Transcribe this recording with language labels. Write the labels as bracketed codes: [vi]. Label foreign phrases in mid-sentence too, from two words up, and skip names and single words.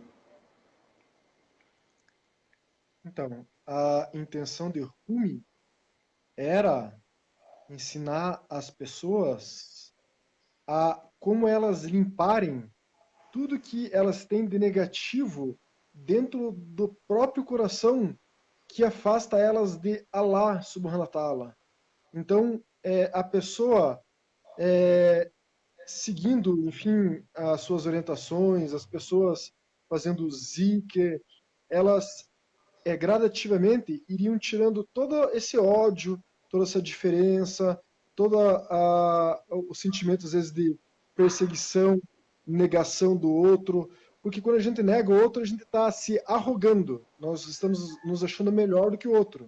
[pt] Então, a intenção de Rumi era ensinar as pessoas a como elas limparem tudo que elas têm de negativo dentro do próprio coração que afasta elas de [ar] الله سبحانه وتعالى. [pt] Então, a pessoa seguindo, enfim, as suas orientações, as pessoas fazendo zikr, elas gradativamente iriam tirando todo esse ódio, toda essa diferença, todo o sentimento, às vezes, de perseguição, negação do outro, porque quando a gente nega o outro, a gente está se arrogando, nós estamos nos achando melhor do que o outro.